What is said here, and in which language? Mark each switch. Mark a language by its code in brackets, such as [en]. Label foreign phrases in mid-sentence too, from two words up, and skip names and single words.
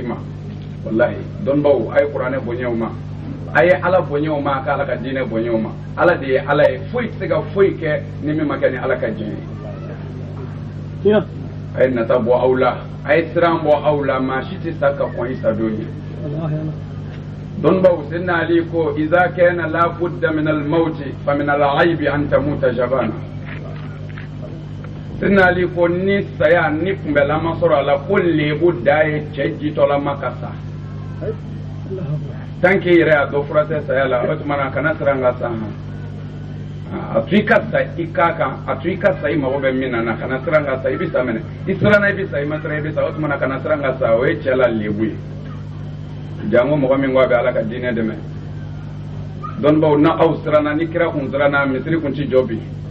[bm] ma walahi dɔnnibaw a ye kuranɛ bonya o ma a ye ala bonya o ma k'ala ka diinɛ bonya o ma ala de ye ala ye foyi tɛ se ka foyi kɛ ni min ma kɛ ni ala ka diɲɛ ye a ye nata bɔ aw la a ye siran bɔ aw la maa si tɛ sa ka kɔn i sadon ye dɔnnibaw Sayyidina Ali ko [ar] iza kana la budda min al-mawti fa min al-aybi an tamuta jabana [bm] Sayyidina Ali ko ni saya ni kunbɛla ma sɔrɔ a la ko lebu da ye cɛ jitɔlama ka sa [fr] tant que [bm] yɛrɛ a dɔ fura tɛ saya la o tuma na kana siran ka sa a to i ka sa i k'a kan a to i ka sa i mago bɛ min na kana siran ka sa i bɛ sa mɛnɛ i siranna i bɛ sa i ma siran i bɛ sa o tuma na kana siran ka sa o ye cɛ la lebu ye jango mɔgɔ min ko a bɛ ala ka diinɛ dɛmɛ dɔnnibaw na aw siranna ni kira kun siranna misiri kun ti jɔ bi